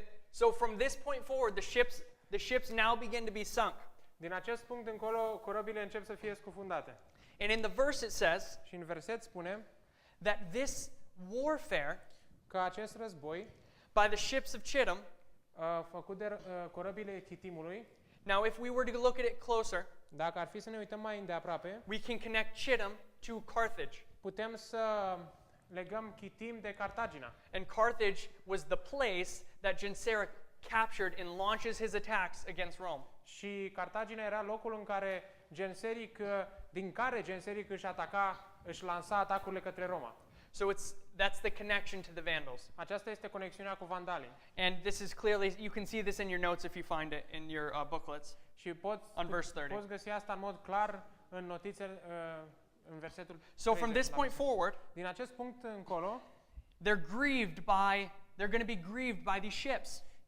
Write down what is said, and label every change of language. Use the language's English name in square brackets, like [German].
[English] So from this point forward, the ships now begin to be sunk. [Romanian] Din acest punct încolo, corăbile încep să fie scufundate. [English] And in the verse it says [Romanian] Și în verset spune [English] that this warfare [Romanian] că acest război, [English] by the ships of Chittim. [Romanian] făcut de corăbile Chitimului, [English] Now, if we were to look at it closer, [Romanian] dacă ar fi să ne uităm mai îndeaproape, [English] we can connect Chittim to Carthage. [Romanian] putem să legăm Chitim de Cartagina. [English] And Carthage was the place that Genseric captured and launches his attacks against Rome. [Romanian] Și Cartagina era locul în care din care Genseric își lansa atacurile către Roma. [English] So that's the connection to the Vandals. [Romanian] Aceasta este conexiunea cu vandalii. [English] And this is clearly, you can see this in your notes if you find it in your booklets. [Romanian] Și [English] On verse 30. [Romanian] poți găsi asta în mod clar în notițe în versetul 30. [English] So from this point forward, [Romanian] din acest punct încolo, [English] they're going to be grieved by these ships.